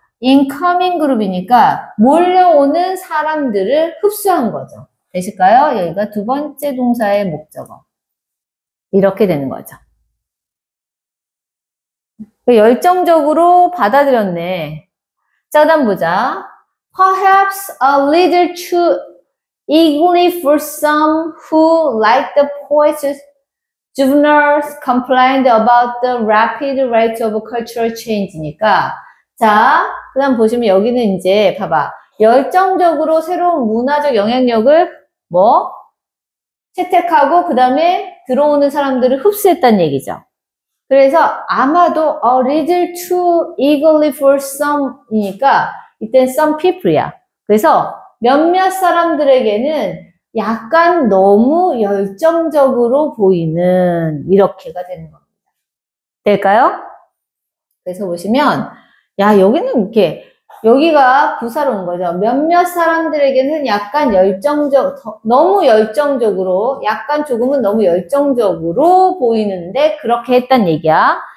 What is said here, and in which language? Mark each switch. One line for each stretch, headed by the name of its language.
Korean: incoming 그룹이니까 몰려오는 사람들을 흡수한 거죠. 되실까요? 여기가 두 번째 동사의 목적어. 이렇게 되는 거죠. 열정적으로 받아들였네. 자, 그 다음 보자.
English: Perhaps a little too eagerly for some who, like the poet's juveniles, complained about the rapid rate of cultural change니까.
Korean: 자, 그 다음 보시면 여기는 이제 봐봐. 열정적으로 새로운 문화적 영향력을 채택하고 그 다음에 들어오는 사람들을 흡수했다는 얘기죠. 그래서 아마도
English: a little too eagerly for some
Korean: 이니까 이땐 some people이야. 그래서 몇몇 사람들에게는 약간 너무 열정적으로 보이는 이렇게가 되는 겁니다. 될까요? 그래서 보시면 야 여기는 이렇게 여기가 부사로 온 거죠. 몇몇 사람들에게는 약간 너무 열정적으로, 약간 조금은 너무 열정적으로 보이는데 그렇게 했단 얘기야.